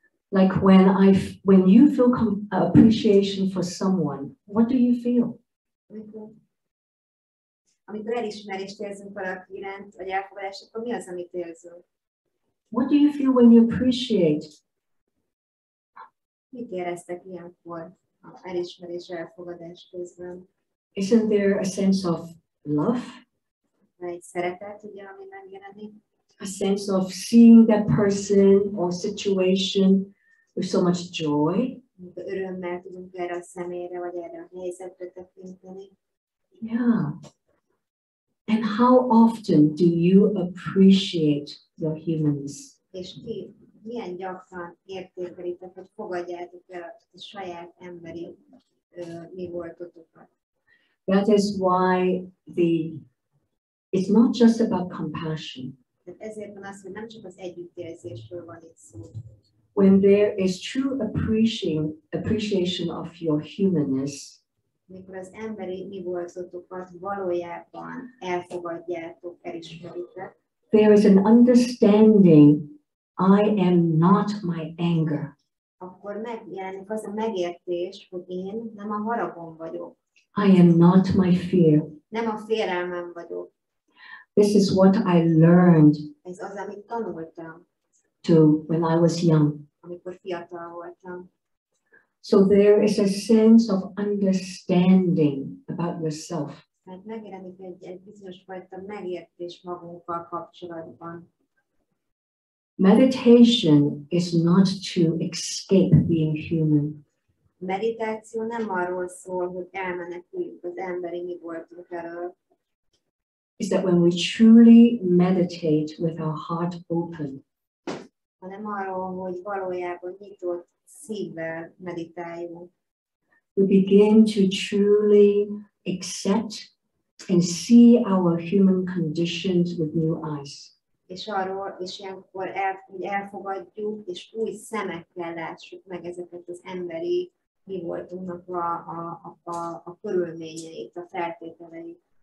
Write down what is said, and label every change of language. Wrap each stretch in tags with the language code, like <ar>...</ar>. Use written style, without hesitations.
<en>Like when you feel appreciation for someone, what do you feel?</en> <hu>Amikor elismerést érzünk valaki iránt, vagy elfogadást, akkor mi az, amit érzünk?</hu> <en>What do you feel when you appreciate?</en> <hu>Mit éreztek ilyenkor az elismerés elfogadás közben?</hu> <en>Isn't there a sense of love?</en> <hu>Egy szeretet, ugye, ami megjelenik?</hu> <en>A sense of seeing that person or situation with so much joy?</en> <hu>Örömmel tudunk erre a személyre, vagy erre a helyzetre tekinteni.</hu> <en>Yeah. And how often do you appreciate your humanness?</en> <hu>És ti milyen gyakran értékelitek, hogy fogadjátok el a saját emberi mi voltotokat?</hu> <en>That is why it's not just about compassion.</en> <hu>Tehát ezért van az, hogy nem csak az együttérzésről van itt szó.</hu> <en>When there is true appreciation of your humanness,</en> <hu>amikor az emberi mi voltotokat valójában elfogadjátok, elismeritek,</hu> <en>there is an understanding, I am not my anger.</en> <hu>akkor megjelenik az a megértés, hogy én nem a haragom vagyok.</hu> <en>I am not my fear.</en> <hu>Nem a félelmem vagyok.</hu> <en>This is what I learned</en> <hu>Ez az, amit tanultam,</hu> <en>when I was young.</en> <hu>amikor fiatal voltam.</hu> <en>So there is a sense of understanding about yourself.</en> <hu>Tehát megjelenik egy bizonyos fajta megértés magunkkal kapcsolatban.</hu> <en>Meditation is not to escape being human.</en> <hu>Meditáció nem arról szól, hogy elmeneküljünk az emberi mi voltunk elől.</hu> <en>Is that when we truly meditate with our heart open,</en> <hu>hanem arról, hogy valójában nyitott szívvel meditáljunk.</hu> <en>we begin to truly accept and see our human conditions with new eyes.</en> <hu>És ilyenkor hogy elfogadjuk, és új szemekkel lássuk meg ezeket az emberi mi voltunknak a körülményeit, a feltételeit.</hu>